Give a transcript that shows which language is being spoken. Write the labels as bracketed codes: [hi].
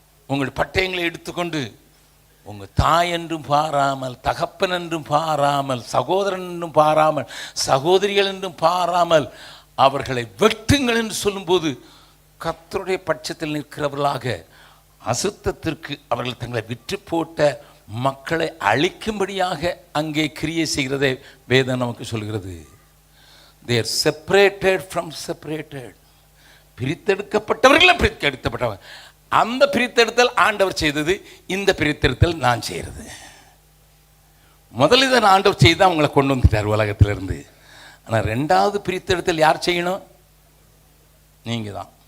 [ta] உங்கள் பட்டயங்களை எடுத்துக்கொண்டு உங்கள் தாய் என்றும் பாராமல், தகப்பன் என்றும் பாராமல், சகோதரன் என்றும் பாராமல், சகோதரிகள் என்றும் பாராமல் அவர்களை வெட்டுங்கள் என்று சொல்லும்போது கர்த்தருடைய பட்சத்தில் நிற்கிறவர்களாக அசுத்தத்திற்கு அவர்கள் தங்களை விற்று போட்ட மக்களை அழிக்கும்படியாக அங்கே கிரியை செய்கிறதை வேதம் நமக்கு சொல்கிறது. [en] they are separated from separated. [ta] பிரித்தெடுக்கப்பட்டவர்களை பிரித்தெடுக்கப்பட்டவர். அந்த பிரித்தெடுத்தல் ஆண்டவர் செய்தது, இந்த பிரித்தெடுத்தல் நான் செய்கிறது. முதலில் தான் ஆண்டவர் செய்து அவங்களை கொண்டு வந்துட்டார் உலகத்திலிருந்து. ஆனால் 2வது பிரித்தெடுத்தல் யார் செய்யணும்? நீங்க தான்.